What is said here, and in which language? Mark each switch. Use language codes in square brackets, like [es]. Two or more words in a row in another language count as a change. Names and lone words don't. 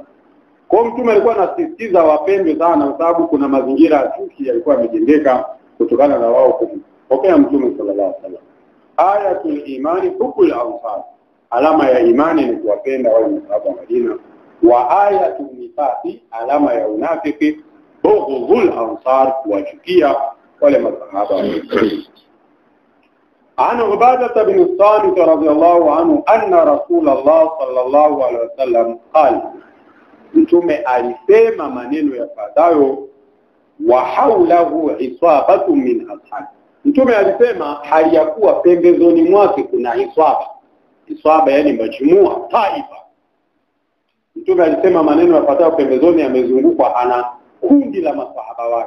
[sw] Kwa mtume alikuwa anasisitiza wapendwe sana, kwa sababu kuna mazingira ya chuki yalikuwa yamejengeka kutokana na wao kumpokea mtume [ar] صلى الله عليه وسلم. آية الإيمان حب الأنصار. [sw] Alama ya imani ni kuwapenda wale masahaba wa Madina. [ar] وآية النفاق, [sw] alama ya unafiki, [ar] بغض الأنصار, [sw] kuwachukia wale masahaba wa Madina. [ar] عن عبادة بن الصامت رضي الله عنه أن رسول الله صلى الله عليه وسلم قال, [sw] mtume alisema maneno yafuatayo, [ar] وحوله عصابة من أصحاب. [sw] Mtume alisema hali ya kuwa pembezoni mwake kuna isaba yani majmua, taifa. Mtume alisema maneno yafuatayo, pembezoni amezungukwa ana kundi la masahaba wake.